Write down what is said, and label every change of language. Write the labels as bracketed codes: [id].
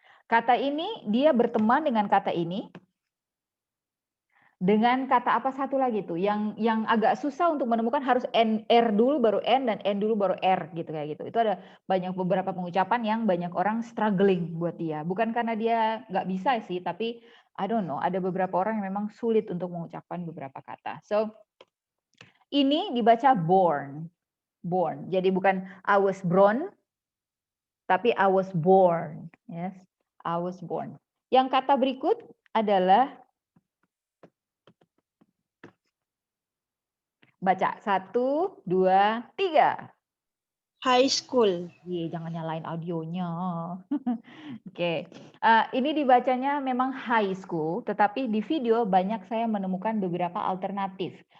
[id] Kata ini dia berteman dengan kata ini dengan kata apa satu lagi tuh yang agak susah untuk menemukan, harus R dulu baru N dan N dulu baru R gitu kayak gitu. Itu ada beberapa pengucapan yang banyak orang struggling buat dia. Bukan karena dia nggak bisa sih, tapi [en] I don't know, [id] ada beberapa orang yang memang sulit untuk mengucapkan beberapa kata. So ini dibaca born. Born. Jadi bukan [en] I was born, [id] tapi I was born. [en] Yes, I was born. [id] Yang kata berikut adalah baca 1, 2, 3. [en] High school. [id] Jangan nyalain audionya. Oke, ini dibacanya memang high school, tetapi di video banyak saya menemukan beberapa alternatif.